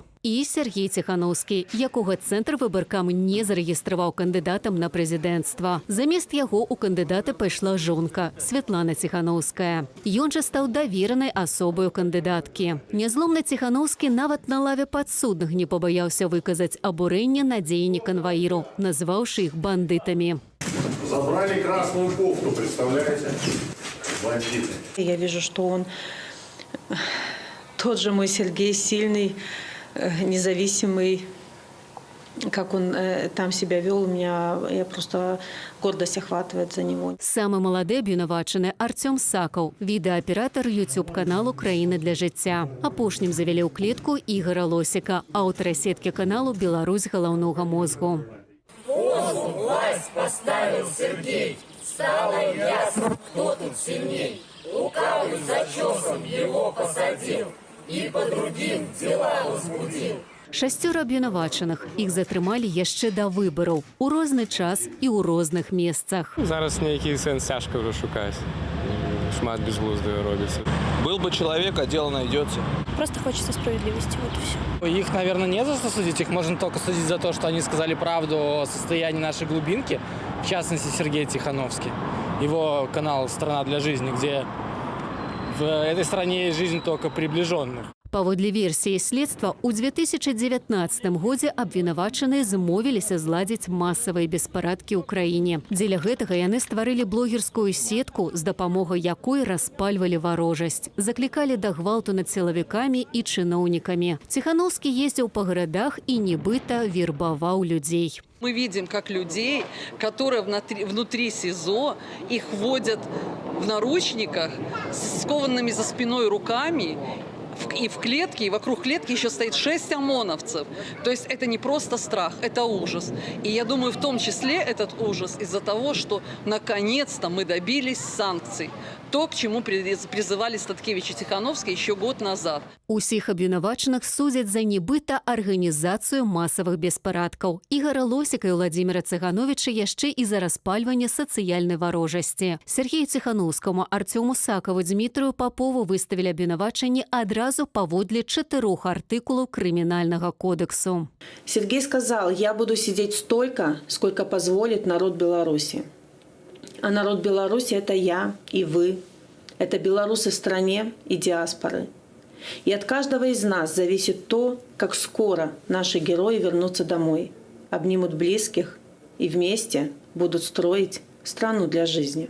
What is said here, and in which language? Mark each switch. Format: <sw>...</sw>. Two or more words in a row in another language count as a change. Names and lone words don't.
<be>І Сергей Ціханаўскі, якога Цэнтр выбаркам не зарэгістраваў кандыдатам на прэзідэнцтва. Замест яго ў кандыдаты пайшла жонка Святлана Ціханаўская. Ён жа стаў даверанай асобаю кандыдаткі. Нязломны Ціханаўскі нават на лаве падсудных не пабаяўся выказаць абурэнне на дзеянні канваіру, назваўшы іх бандытамі.</be> <ru>Забрали красную кофту, представляете? Бандиты. Я вижу, что он тот же мой Сергей, сильный, независимый, как он там себя вел, я просто гордость охватывает за него.</ru> <be>Самы малады абвінавачаны Артём Сакаў, відэааператар YouTube-каналу «Краіны для жыцця». Апошнім завялі ў клетку Ігора Лосіка, аўтара сеткі каналу «Беларусь галаўнога мозгу».</be> <ru>Позу власть поставил Сергей. Стало ясно, кто тут сильней. Лукавый зачесом его посадил и по другим дела возбудил. 6 абвінавачаных. Іх затрымалі яшчэ да выбараў. У розны час і ў розных месцах. Зараз нейкі сэнс цяжка ўжо шукаць. Шмат безглуздага робіцца. Был бы человек, а дело найдется. Просто хочется справедливости, вот и все. Их, наверное, не за что судить. Их можно только судить за то, что они сказали правду о состоянии нашей глубинки. В частности, Сергей Тихановский. Его канал «Страна для жизни», где в этой стране есть жизнь только приближенных.</ru> <be>Паводле версіі следства, у 2019 годзе абвінавачаныя змовіліся зладзіць масавыя беспарадкі ў краіне. Дзеля гэтага яны стварылі блогерскую сетку, з дапамогай якой распальвалі варожасць, заклікалі да гвалту над сілавікамі і чыноўнікамі. Ціханаўскі ездзіў па гарадах і нібыта вербаваў людзей.</be> <ru>Мы видим, как людей, которые внутри СИЗО, их вводят в наручниках с скованными за спиной руками, и в клетке, и вокруг клетки еще стоит 6 ОМОНовцев. То есть это не просто страх, это ужас. И я думаю, в том числе этот ужас из-за того, что наконец-то мы добились санкций. То, к чему призывали Статкевич и Тихановский еще год назад.</ru> <be>Усіх абвінавачаных судзяць за нібыта арганізацыю масавых беспарадкаў. Ігара Лосіка і Владзіміра Цыгановіча яшчэ і за распальванне сацыяльнай варожасці. Сергею Ціханаўскаму, Артёму Сакаву, Дмітрию Папову выставілі абвінавачанні адразу паводле 4 артыкулаў Крымінальнага кодексу.</be> <ru>Сергей сказал: я буду сидеть столько, сколько позволит народ Беларуси. А народ Беларуси – это я и вы. Это белорусы в стране и диаспоры. И от каждого из нас зависит то, как скоро наши герои вернутся домой, обнимут близких и вместе будут строить страну для жизни.</ru>